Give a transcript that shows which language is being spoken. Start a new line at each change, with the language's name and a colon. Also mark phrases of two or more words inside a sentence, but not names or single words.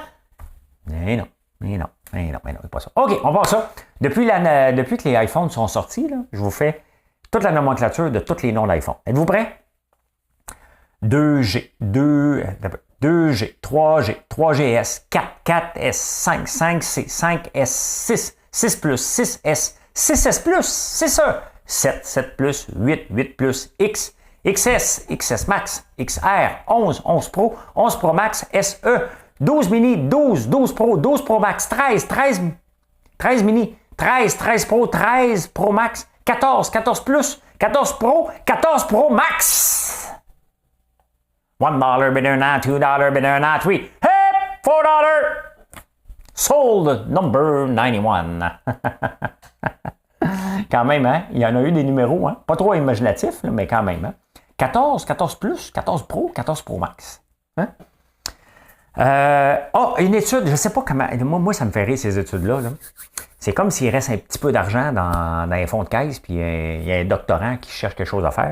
French: Mais non, c'est pas ça. OK, on va voir ça. Depuis que les iPhones sont sortis, là, je vous fais toute la nomenclature de tous les noms d'iPhone. Êtes-vous prêts? 2G, 2G, 3G, 3GS, 4, 4S, 5, 5C, 5S, 6, 6 Plus, 6S, 6S Plus, c'est ça. 7, 7 Plus, 8, 8 Plus, X, XS, XS Max, XR, 11, 11 Pro, 11 Pro Max, SE, 12 Mini, 12, 12 Pro, 12 Pro Max, 13, 13, 13 Mini, 13, 13 Pro, 13 Pro Max, 14, 14 Plus, 14 Pro, 14 Pro Max.
English: $1 bidder now, $2 bidder now, 3. Hey, $4. Sold number 91.
French: Quand même, hein? Il y en a eu des numéros, hein? Pas trop imaginatifs, mais quand même. Hein? 14, 14 Plus, 14 Pro, 14 Pro Max. Hein? Une étude, je ne sais pas comment. Moi, ça me fait rire, ces études-là. Là. C'est comme s'il reste un petit peu d'argent dans les fonds de caisse, puis il y a un doctorant qui cherche quelque chose à faire.